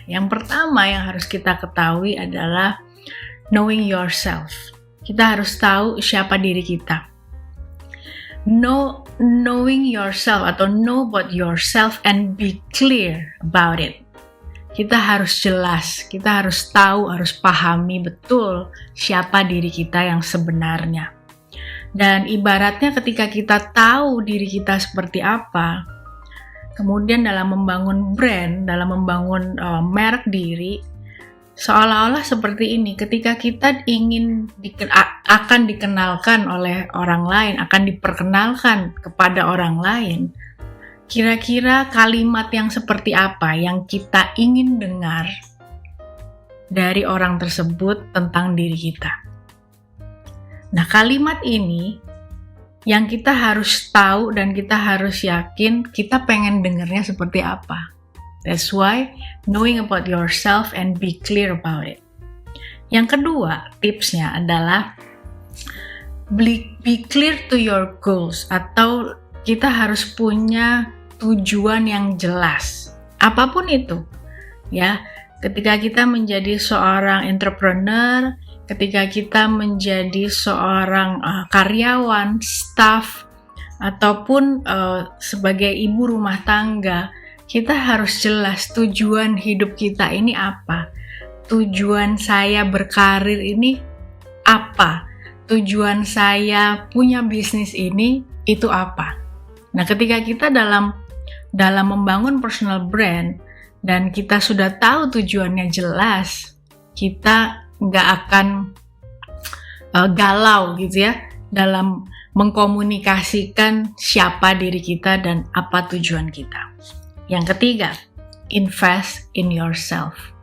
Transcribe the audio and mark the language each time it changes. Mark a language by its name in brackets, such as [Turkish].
[Indonesian] Yang pertama yang harus kita ketahui adalah [English] knowing yourself. [Indonesian] Kita harus tahu siapa diri kita. [English] Knowing yourself [Indonesian] atau [English] know about yourself and be clear about it. [Indonesian] Kita harus jelas, kita harus tahu, harus pahami betul siapa diri kita yang sebenarnya. Dan ibaratnya ketika kita tahu diri kita seperti apa, kemudian dalam membangun brand, dalam membangun merek diri, seolah-olah seperti ini, ketika kita ingin akan dikenalkan oleh orang lain, akan diperkenalkan kepada orang lain, kira-kira kalimat yang seperti apa yang kita ingin dengar dari orang tersebut tentang diri kita. Nah, kalimat ini yang kita harus tahu dan kita harus yakin kita pengen dengarnya seperti apa. [English] That's why knowing about yourself and be clear about it. [Indonesian] Yang kedua, tipsnya adalah [English] be clear to your goals, [Indonesian] atau kita harus punya tujuan yang jelas. Apapun itu, ya. Ketika kita menjadi seorang entrepreneur, ketika kita menjadi seorang karyawan, staff, ataupun sebagai ibu rumah tangga, kita harus jelas tujuan hidup kita ini apa. Tujuan saya berkarir ini apa. Tujuan saya punya bisnis ini itu apa. Nah, ketika kita dalam membangun personal brand dan kita sudah tahu tujuannya jelas, kita nggak akan galau gitu ya dalam mengkomunikasikan siapa diri kita dan apa tujuan kita. Yang ketiga, [English] invest in yourself.